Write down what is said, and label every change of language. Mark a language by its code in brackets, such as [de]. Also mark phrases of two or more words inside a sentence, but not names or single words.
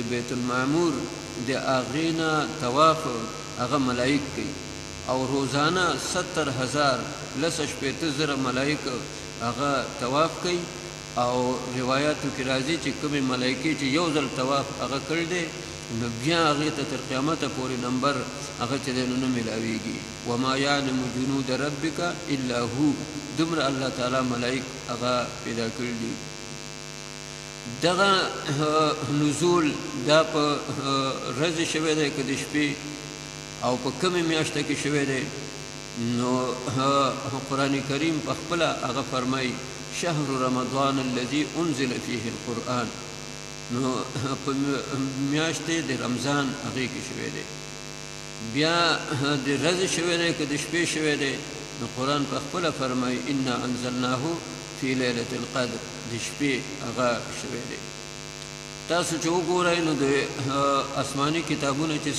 [ps] بیت المعمور د هغې نه طواف هغه ملایک کوي او روزانه 70,000 لس شپېته زره ملایک هغه طواف کوي او روایاتو کې راځي چې کومې ملایکې چې یو ځل طواف هغه کړی دی نو بیا هغې ته تر قیامته پورې نمبر هغه چې دی نو نه میلاویږي [ar] وما یعلم جنود ربک الا هو [ps] دومره الله تعالی ملایک هغه پیدا کړي دي دغه نزول دا په ورځې شوی دی که د شپې او په کومې میاشته کې شوی دی نو قرآن کریم په خپله هغه فرمایي [ar] شهر رمضان الذي انزل فيه القرآن [ps] نو په میاشتې د رمضان هغې کې شوی دی بیا د ورځې شوی دی که د شپې شوی دی نو قرآن په خپله فرمایي [ar] انا انزلناه فی لیلة القدر [ps] د شپې هغه شوی دی تاسو چې وګورئ نو د آسماني کتابونه چې